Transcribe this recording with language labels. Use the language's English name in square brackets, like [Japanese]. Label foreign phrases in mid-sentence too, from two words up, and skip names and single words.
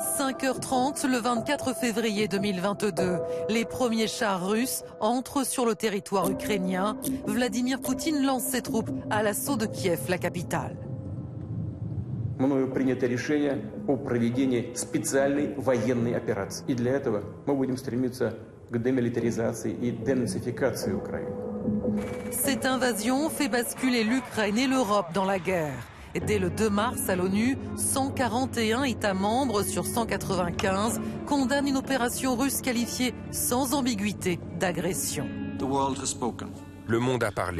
[French] 5h30 le 24 février 2022. Les premiers chars russes entrent sur le territoire ukrainien. Vladimir Poutine lance ses troupes à l'assaut de Kiev, la capitale. [Russian] Мною принято решение о проведении специальной военной операции. И для этого мы будем стремиться к демилитаризации и денацификации Украины. [French] Cette invasion fait basculer l'Ukraine et l'Europe dans la guerre. Dès le 2 mars à l'ONU, 141 États membres sur 195 condamnent une opération russe qualifiée sans ambiguïté d'agression. Le monde a parlé.